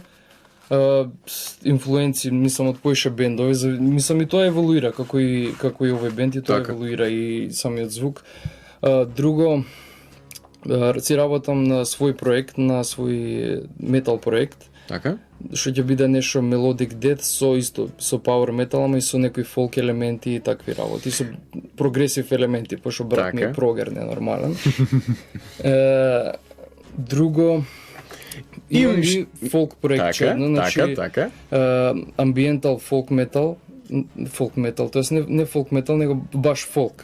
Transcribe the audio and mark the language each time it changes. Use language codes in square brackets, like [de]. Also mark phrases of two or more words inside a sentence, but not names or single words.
[mk] Инфлуенци, мислам, од поише бендови, мислам и тоа еволуира како и овој бенд, и тоа еволуира и самиот звук. Друго, си работам на свој проект, на свој метал проект. Така? Што ќе биде нешто [en] melodic death [mk] со [en] power metal, [mk] ама и со некои folk елементи и такви работи, со прогресив елементи, пошто брат ми е прогер ненормален. Друго, имам и фолк проект, значи амбиентал фолк метал, тоест не фолк метал, него баш фолк.